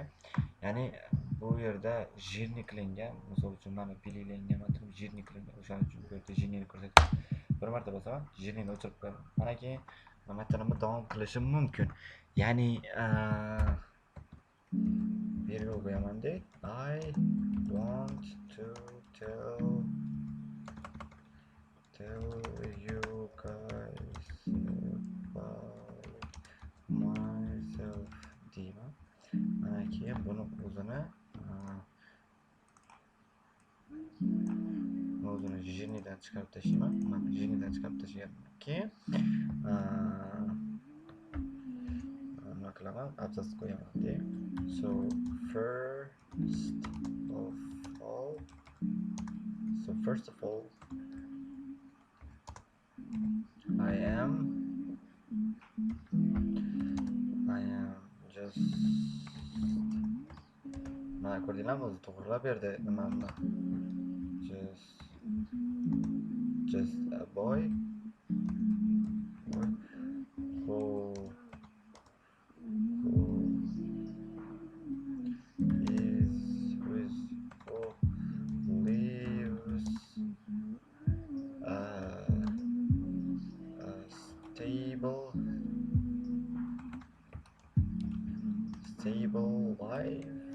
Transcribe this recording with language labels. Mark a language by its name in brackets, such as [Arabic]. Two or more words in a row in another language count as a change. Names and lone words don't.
[Uzbek] Ya'ni bu yerda jирный qilingan, misol uchun mana belgilangan matn jирный qilingan. O'shaning uchun bu yerda jирный ko'rsatyapti. Bir marta bosaman, jирныйni o'chirib qo'yaman. Mana keyin matnimni davom qilishim mumkin. Ya'ni bu yerga qo'yaman-da. [English] I want to tell you guys about myself deyman. [Uzbek] Mana keyin buni o'zini jирныйdan chiqarib tashlayman. Mana jирныйdan chiqarib tashlagandan keyin nima qilaman? Abzas qo'yaman-da. [English] So first of all I am just [Uzbek] mana ko'rdinglarmi, o'zi to'g'rilab berdi nimamni. [English] Just a boy who lives a stable life,